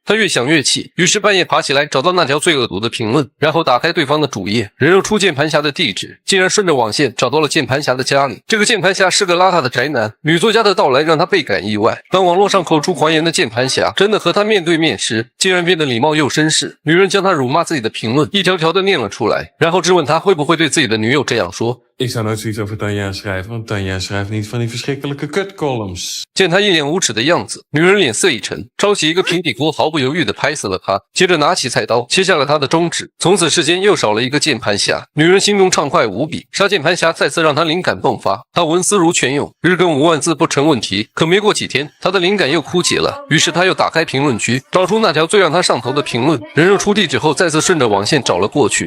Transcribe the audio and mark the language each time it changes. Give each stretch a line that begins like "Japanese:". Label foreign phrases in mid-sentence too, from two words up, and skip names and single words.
Chinese: 她越想越气，于是半夜爬起来找到那条最恶毒的评论，然后打开对方的主页，人肉出键盘侠的地址，竟然顺着网线找到了键盘侠的家里。这个键盘侠是个邋遢的宅男。女作家的到来让她倍感意外，当网络上口出狂言的键盘侠真的和他面对面时，竟然变得礼貌又绅士。女人将他辱骂自己的评论一条条的念了出来，然后质问他会不会对自己的女友这样说。
Dutch: Ik zou nooit zoiets over Tanja schrijven, want Tanja schrijft niet van die verschrikkelijke kutcolumns.
Chinese: 见他一脸无耻的样子，女人脸色一沉，抄起一个平底锅，毫不犹豫地拍死了他，接着拿起菜刀切下了他的中指。从此世间又少了一个键盘侠，女人心中畅快无比。杀键盘侠再次让她灵感迸发，她文思如泉涌，日更5万字不成问题。可没过几天，她的灵感又枯竭了，于是她又打开评论区，找出那条最让她上头的评论，人肉出地址后，再次顺着网线找了过去。